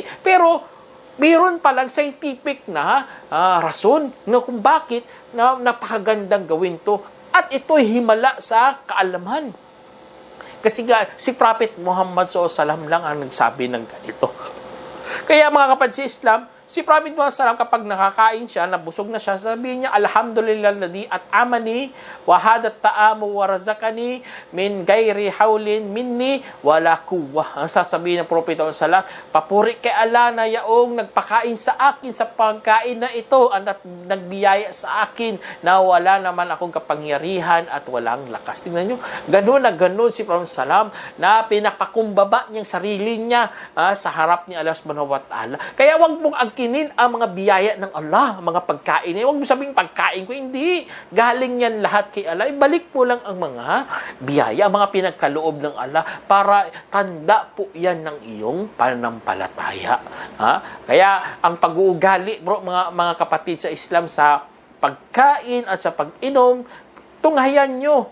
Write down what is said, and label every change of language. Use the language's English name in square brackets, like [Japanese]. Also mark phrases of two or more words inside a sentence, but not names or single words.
[Filipino] Pero mayroon palang scientific na rason na kung bakit napakagandang gawin to. At ito'y himala sa kaalaman. Kasi si Prophet Muhammad SAW lang ang nagsabi ng ganito. Kaya mga kapatid sa Islam, si Prophet Muhammad SAW kapag nakakain siya, nabusog na siya, sabihin niya, [Arabic] الحمد لله الذي أطعمني هذا الطعام ورزقني من غير حول مني, ولا قوة. [Filipino] Ang sasabihin ng Prophet Muhammad SAW, papuri kay Allah na yaong nagpakain sa akin sa pagkain na ito, at nagbiyaya sa akin na wala naman akong kapangyarihan at walang lakas. Tingnan nyo, ganun na ganun si Prophet SAW na pinapakumbaba niyang sarili niya sa harap ni Allah [Arabic] سبحانه وتعالى. [Filipino] Kaya wag mong angkinin ang mga biyaya ng Allah, mga pagkain. Huwag mo sabing pagkain ko, hindi. Galing yan lahat kay Allah. Ibalik mo lang ang mga biyaya, ang mga pinagkaloob ng Allah para tanda po yan ng iyong pananampalataya. Kaya ang pag-uugali, bro, mga kapatid sa Islam, sa pagkain at sa pag-inom, tunghayan nyo.